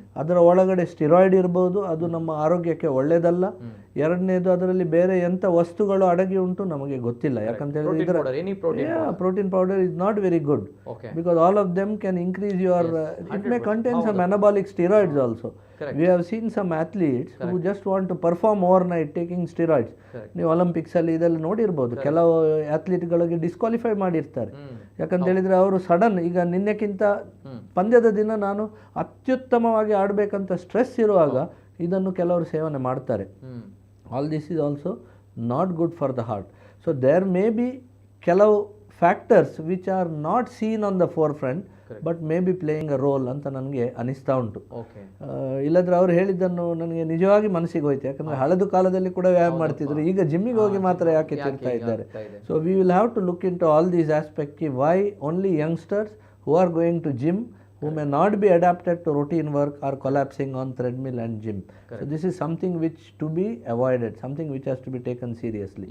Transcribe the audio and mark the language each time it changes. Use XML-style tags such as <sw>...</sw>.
<kn>ಅದರ ಒಳಗಡೆ ಸ್ಟಿರಾಯ್ಡ್ ಇರ್ಬೋದು, ಅದು ನಮ್ಮ ಆರೋಗ್ಯಕ್ಕೆ ಒಳ್ಳೆಯದಲ್ಲ. ಎರಡನೇದು ಅದರಲ್ಲಿ ಬೇರೆ ಎಂಥ ವಸ್ತುಗಳು ಅಡಗಿ ಉಂಟು ನಮಗೆ ಗೊತ್ತಿಲ್ಲ. ಯಾಕಂತ ಹೇಳಿದ್ರೆ ಇದರ</kn> <en>Protein powder is not very good because all of them can increase your, it may contain some anabolic steroids also. We have seen some athletes who just want to perform overnight taking steroids.</en> <kn>ನೀವು Olympics ಅಲ್ಲಿ ಇದೆಲ್ಲ ನೋಡಿರ್ಬೋದು, ಕೆಲವು ಅಥ್ಲೀಟ್ಗಳಿಗೆ disqualify ಮಾಡಿರ್ತಾರೆ. ಯಾಕಂತ ಹೇಳಿದ್ರೆ ಅವರು sudden, ಈಗ ನಿನ್ನೆಕ್ಕಿಂತ ಪಂದ್ಯದ ದಿನ ನಾನು ಅತ್ಯುತ್ತಮವಾಗಿ ಆಡಬೇಕಂತ ಸ್ಟ್ರೆಸ್ ಇರುವಾಗ ಇದನ್ನು ಕೆಲವರು ಸೇವನೆ ಮಾಡ್ತಾರೆ.</kn> <en>All this is also not good for the heart. So there may be ಕೆಲವು factors which are not seen on the forefront but may be playing a role</en> <kn>ಅಂತ ನನಗೆ ಅನಿಸ್ತಾ ಉಂಟು. ಇಲ್ಲದ್ರೆ ಅವ್ರು ಹೇಳಿದ್ದನ್ನು ನನಗೆ ನಿಜವಾಗಿ ಮನಸ್ಸಿಗೆ ಹೋಯ್ತು. ಯಾಕಂದರೆ ಹಳೆದು ಕಾಲದಲ್ಲಿ ಕೂಡ ವ್ಯಾಯಾಮ ಮಾಡ್ತಿದ್ರು, ಈಗ ಜಿಮ್ಮಿಗೆ ಹೋಗಿ ಮಾತ್ರ ಯಾಕೆ ತಿರ್ತಾ ಇದ್ದಾರೆ.</kn> <en>So we will have to look in to all these aspect. Why only youngsters who are going to gym who may not be adapted to routine work are collapsing on treadmill and gym. So this is something which to be avoided, something which has to be taken seriously.</en>